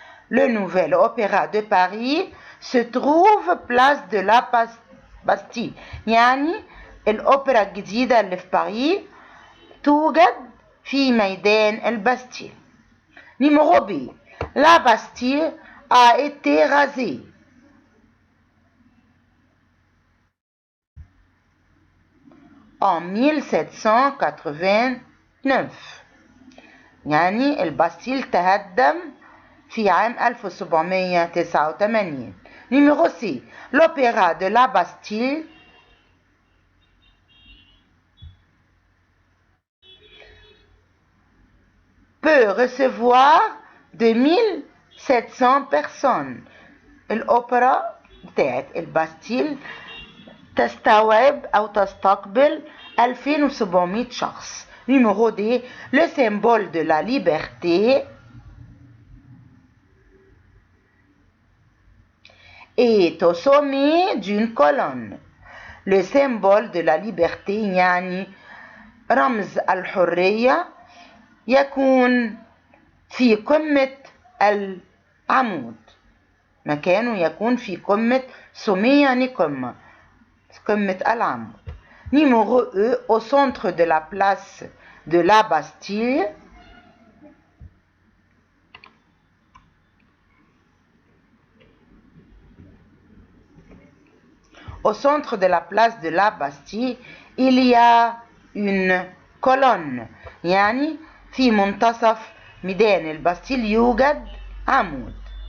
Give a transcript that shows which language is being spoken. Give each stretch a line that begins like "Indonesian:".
French: le nouvel opéra de Paris se trouve place de la Bastille،
Arabic: يعني الأوبرا الجديدة اللي في باريس توجد في ميدان الباستيل.
French: numéro B، la Bastille a été rasée en 1789.
Arabic: يعني الباستيل تهدم في عام 1789.
French: Numéro C. L'opéra de la Bastille peut recevoir 2700 personnes.
Arabic: الأوبرا بتاعت الباستيل تستوعب أو تستقبل 2700 شخص.
French: Numéro D. Le symbole de la liberté est au sommet d'une colonne. Le symbole de la liberté
Arabic: يعني رمز الحرية يكون في قمة العمود. مكانه يكون في قمة sommet يعني قمة العمود.
French: Numéro E. Au centre de la place de la Bastille au centre de la place de la Bastille il y a une colonne
Arabic: يعني في منتصف ميدان الباستيل يوجد عمود.